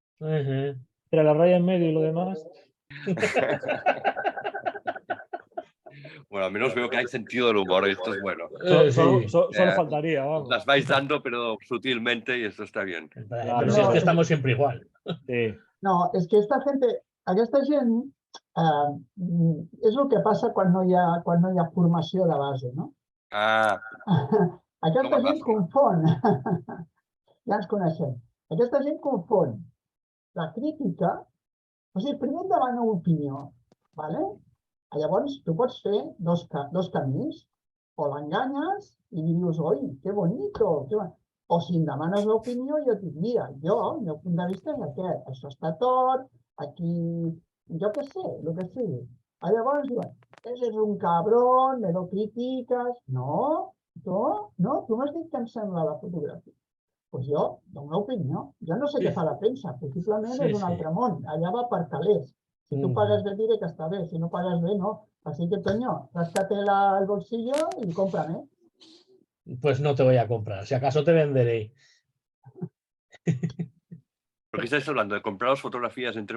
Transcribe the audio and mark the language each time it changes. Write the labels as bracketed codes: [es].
[es] Entre la raya en medio y lo demás. Bueno, al menos veo que hay sentido del humor, esto es bueno. Solo faltaría, vamos. Las vais dando, pero sutilmente, y esto está bien. Pero si es que estamos siempre igual. Sí. [ca] No, és que aquesta gent és el que passa quan no hi ha formació de base, no? Aquesta gent confon, ja ens coneixem, aquesta gent confon la crítica, o sigui, primer et demana opinió, ¿vale? Llavors tu pots fer dos camins, o l'enganyes i li dius, oi, [es] que bonito, [ca] o si em demanes l'opinió jo et dic, mira, el meu punt de vista és aquest, això està tot, aquí, jo què sé, el que sigui. Llavors diuen, [es] ese és un cabrón, me lo criticas. [ca] No, tu m'has dit que em sembla la fotografia. Doncs jo dono una opinió. Jo no sé què fa la premsa, possiblement és un altre món, allà va per calés. [es] Si tú pagas bien, diré que está bien. Si no pagas bien, no. Así que, Toño, ráscate el bolsillo y cómprame. Pues no te voy a comprar. Si acaso te venderé. ¿Por qué estáis hablando? ¿De compraros fotografías entre